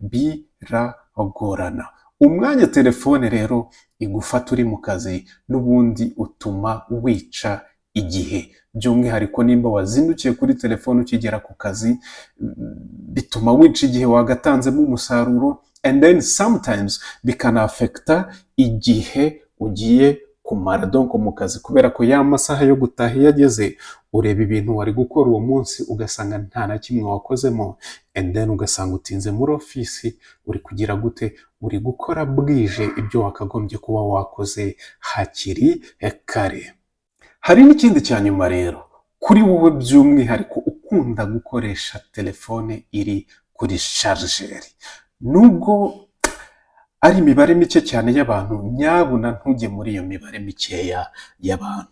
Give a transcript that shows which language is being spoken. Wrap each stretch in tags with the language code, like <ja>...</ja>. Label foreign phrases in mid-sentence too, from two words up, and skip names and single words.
<rw>Biragorana. Umwanya telefone rero igufata uri mu kazi n'ubundi utuma wica igihe. By'umwihariko nimba wazindukiye kuri telefone ukigera ku kazi, bituma wica igihe wagatanzemo umusaruro,</rw> <en>and then sometimes</en> <rw>bikana affecta igihe ugiye kumara donc mu kazi, kubera ko ya masaha yo gutaha yageze, ureba ibintu wari gukora uwo munsi ugasanga nta na kimwe wakozemo,</rw> <en>and then</en> <rw>ugasanga utinze muri ofisi, uri kugira gute? Uri gukora bwije ibyo wakagombye kuba wakoze hakiri kare. Hari n'ikindi cya nyuma rero, kuri wowe by'umwihariko ukunda gukoresha telefone iri kuri chargeur, nubwo ari imibare mike cyane y'abantu, nyabuna ntujye muri iyo mibare mikeya y'abantu.</rw>